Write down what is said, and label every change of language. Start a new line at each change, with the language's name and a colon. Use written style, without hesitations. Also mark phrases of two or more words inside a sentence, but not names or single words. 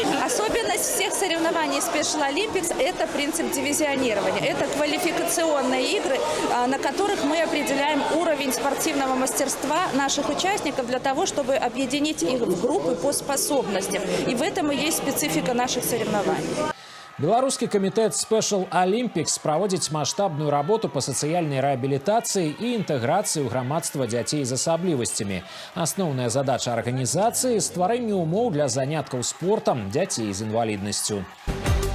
Russian: Особенность всех соревнований Special Olympics – это принцип дивизионирования. Это квалификационные игры, на которых мы определяем уровень спортивного мастерства наших участников для того, чтобы объединить их в группы по способностям. И в этом и есть специфика наших соревнований.
Belarusian: Беларускі камітэт Special Olympics праводзіць маштабную работу па сацыяльнай рэабілітацыі і інтэграцыі ў грамадства дзяцей з асаблівасцямі. Асноўная задача арганізацыі – стварэнне умоў для заняткаў спортам дзяцей з інваліднасцю.